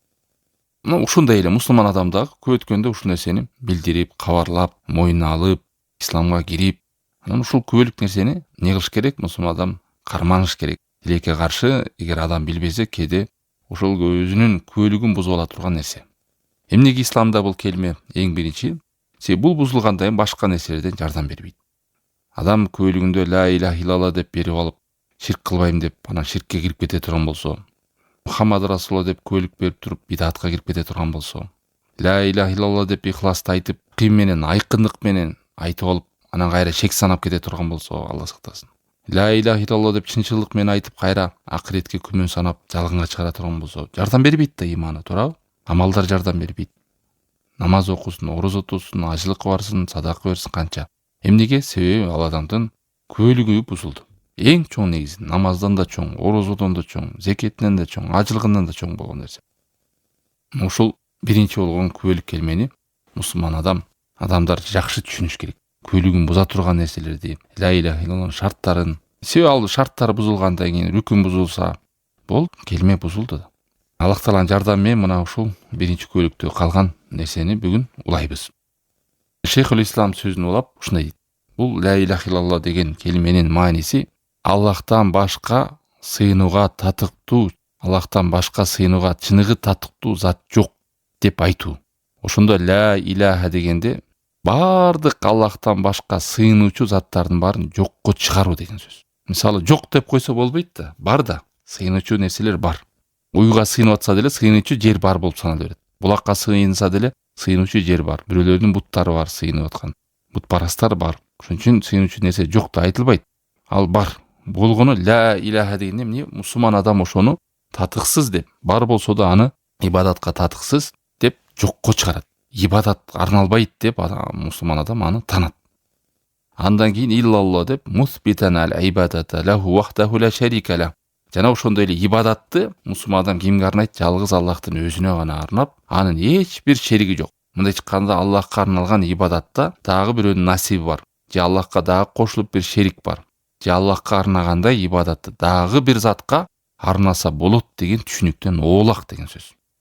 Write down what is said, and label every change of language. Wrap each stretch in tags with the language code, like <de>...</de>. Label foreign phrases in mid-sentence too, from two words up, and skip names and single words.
<ky>Мына ушундай эле мусулман адам дагы күбө өткөндө ушул нерсени билдирип, кабарлап, моюнуна алып, исламга кирип, анан ушул күбөлүк нерсени не кылыш керек? Мусулман адам карманыш керек. Тилекке каршы, эгер адам билбесе, кээде ошол өзүнүн күбөлүгүн бузуп ала турган нерсе. Эмнеге исламда бул келме эң биринчи? Бул бузулгандан кийин башка нерселерден жардам бербейт. Адам күбөлүгүндө</ky> <ar>لا إله إلا الله</ar> <ky>деп берип алып, ширк кылбайм деп, анан ширкке кирип кете турган болсо,</ky> <ar>محمد رسول الله</ar> <ky>деп күбөлүк берип туруп бидатка кирип кете турган болсо,</ky> <ar>لا إله إلا الله</ar> <ky>деп ихласты айтып, ким менен, айкындык менен айтып алып, анан кайра шек санап кете турган болсо, Алла сактасын.</ky> <ar>لا إله إلا الله</ar> <ky>деп чынчылык менен айтып, кайра акыретке күмөн санап, жалганга чыгара турган болсо, жардам бербейт да иманы, туурабы? Амалдар жардам бербейт. Намаз окусун, орозо тутсун, ажылык барсын, садака берсин канча. Эмнеге? Себеби ал адамдын күбөлүгү бузулду. Эң чоң негизи намаздан да чоң, орозодон да чоң, зекетинен да чоң, ажылыгынан да чоң болгон нерсе. Ушул биринчи болгон күбөлүк келмени мусулман адамдар жакшы түшүнүш керек. Күбөлүгүн буза турган нерселерди,</ky> <ar>لا إله إلا الله'нун</ar> <ky>шарттарын. Себеби ал шарттары бузулгандан кийин, рүкүн бузулса, бул келме бузулду да. Аллах Тааланын жардамы менен мына ушул биринчи күбөлүктө калган нерсени бүгүн улайбыз. Шейхул Ислам сөзүн улап ушундай дейт. Бул</ky> <ar>لا إله إلا الله</ar> <ky>деген келменин мааниси Аллахтан башка сыйынууга татыктуу, Аллахтан башка сыйынууга чыныгы татыктуу зат жок деп айтуу. Ошондо</ky> <ar>لا إله</ar> <ky>дегенде бардык Аллахтан башка сыйынуучу заттардын баарын жокко чыгаруу деген сөз. Мисалы жок деп койсо болбойт да, бар да, сыйынуучу нерселер бар. Уйга сыйынып атса деле сыйынуучу жер бар болуп санала берет. Булакка сыйынса деле сыйынуучу жер бар. Бирөөлөрдүн буттары бар сыйынып аткан. Бутпарастар бар. Ошон үчүн сыйынуучу нерсе жок да айтылбайт. Ал бар. Болгону</ky> <ar>لا إله</ar> <ky>дегенде эмне? Мусулман адам ошону татыксыз деп, бар болсо да аны ибадатка татыксыз деп жокко чыгарат. Ибадат арналбайт деп мусулман адам аны танат. Андан кийин</ky> <ar>إلا الله деп مثبتا العبادة له وحده لا شريك له.</ar> <ky>Жана ошондой эле ибадатты мусулман адам кимге арнайт? Жалгыз Аллахтын өзүнө гана арнап, анын эч бир шериги жок. Мындай чыкканда Аллахка арналган ибадатта дагы бирөөнүн насиби бар. Же Аллахка дагы кошулуп бир шерик бар. Же Аллахка арнагандай ибадатты дагы бир затка арнаса болот деген түшүнүктөн оолак деген сөз.</ky>